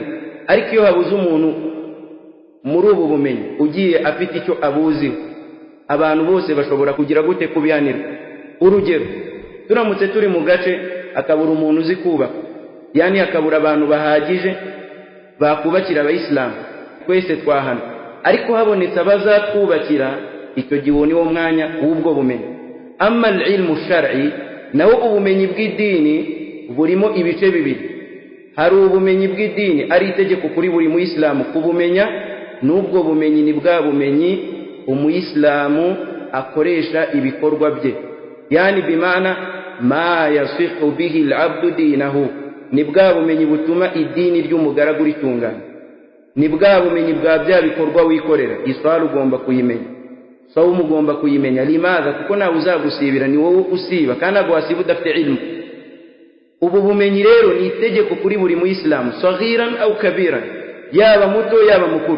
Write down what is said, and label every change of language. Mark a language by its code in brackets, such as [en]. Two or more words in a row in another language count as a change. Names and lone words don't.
[rw] Ariko iyo habuze umuntu muri ubu bumenyi ugiye afite icyo abuziho, abantu bose bashobora kugira gute kubihanirwa. Urugero, turamutse turi mu gace akabura umuntu uzi kubaka, yani akabura abantu bahagije bakubakira abayisilamu, twese twahana. Ariko habonetse abazatwubakira, icyo gihe ni wo mwanya w'ubwo bumenyi. [ar] أما العلم الشرعي, [rw] naho ubumenyi bw'idini burimo ibice bibiri. Hari ubumenyi bw'idini ari itegeko kuri buri muyisilamu kubumenya, n'ubwo bumenyi ni bwa bumenyi umuyisilamu akoresha ibikorwa bye, [ar] يعني بمعنى ما يصح به العبد دينه, [rw] ni bwa bumenyi butuma idini ry'umugaragu ritungana, ni bwa bumenyi bwa bya bikorwa wikorera. Iswala ugomba kuyimenya, sawmu ugomba kuyimenya. Limadha? Kuko nawe uzagusibira, ni wowe usiba kandi agwasiba udafite ilmu. Ubu bumenyi rero ni itegeko kuri buri muyisilamu, [ar] صغيرا أو كبيرا, [rw] yaba muto yaba mukuru.